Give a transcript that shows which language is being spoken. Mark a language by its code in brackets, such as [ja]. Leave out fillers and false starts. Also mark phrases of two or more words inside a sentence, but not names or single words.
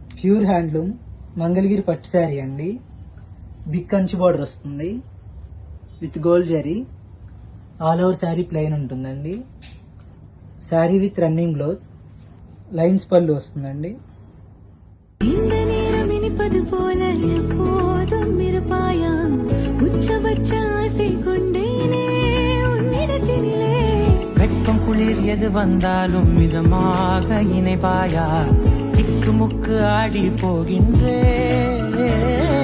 [en] pure handloom [te] మంగళగిరి పట్టు శారీ అండి. [en] big Kanchi border వస్తుంది with gold zari. all over saree plain ఉంటుందండి. saree with running blouse, lines [te] పళ్ళు వస్తుందండి. [ta] வெப்பம் குளிர் எது வந்தாலும் மிதமாக இணைப்பாயா, திக்கு முக்கு ஆடி போகின்றே